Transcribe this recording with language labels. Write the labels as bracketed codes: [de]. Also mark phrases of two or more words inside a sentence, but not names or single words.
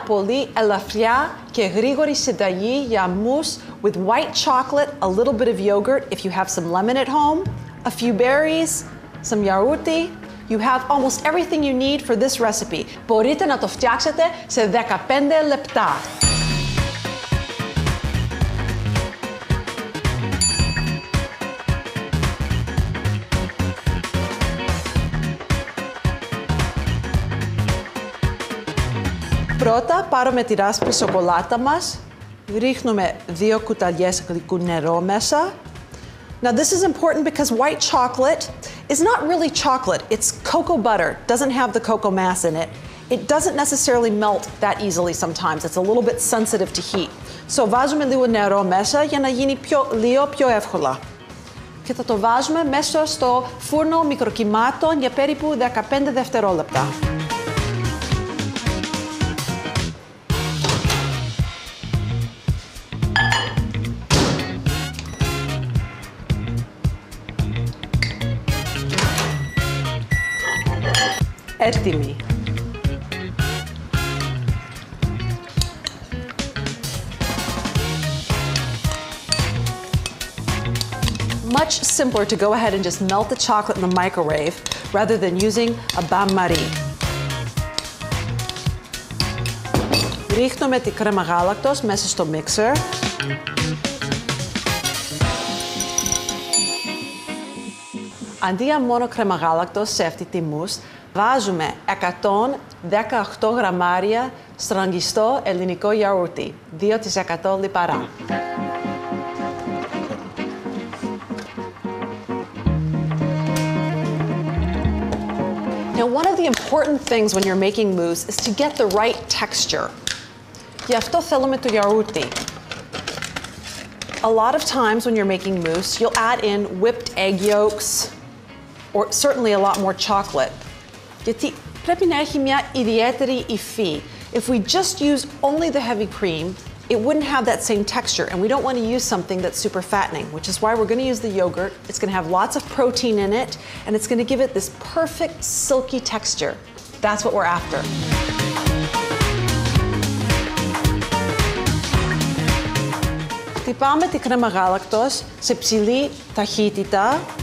[el] πολύ ελαφριά και γρήγορη συνταγή για [en] mousse with white chocolate, a little bit of yogurt if you have some lemon at home, a few berries, some yaourti. You have almost everything you need for this recipe. [el] Μπορείτε να το φτιάξετε σε 15 λεπτά. Πρώτα πάρουμε τη ράσπη σοκολάτα μας, ρίχνουμε 2 κουταλιές γλυκού νερό μέσα. [en] Now this is important because white chocolate is not really chocolate. It's cocoa butter. Doesn't have the cocoa mass in it. It doesn't necessarily melt that easily sometimes. It's a little bit sensitive to heat. [el] So βάζουμε λίγο νερό μέσα για να γίνει λίγο πιο εύκολα. Και θα το βάζουμε μέσα στο φούρνο μικροκυμάτων για περίπου 15 δευτερόλεπτα. Έτοιμη. [en] Much simpler to go ahead and just melt the chocolate in the microwave rather than using a bain-marie. [el] Ρίχνουμε τη κρέμα γάλακτος μέσα στο mixer. Αντί για μόνο κρέμα γάλακτος σε αυτή τη μους, βάζουμε 118 γραμμάρια στρογγιστό ελληνικό γιαούρτι, 2% λιπαρά. [en] Now, one of the important things when you're making mousse is to get the right texture. [el] Γι' αυτό θέλουμε το γιαούρτι. [en] A lot of times when you're making mousse, you'll add in whipped egg yolks or certainly a lot more chocolate. [el] Γιατί πρέπει να έχει μια ιδιαίτερη υφή. [en] If we just use only the heavy cream, it wouldn't have that same texture, and we don't want to use something that's super fattening, which is why we're going to use the yogurt. It's going to have lots of protein in it, and it's going to give it this perfect silky texture. That's what we're after. [el] Χτυπάμε τη κρέμα γάλακτος σε ψηλή ταχύτητα.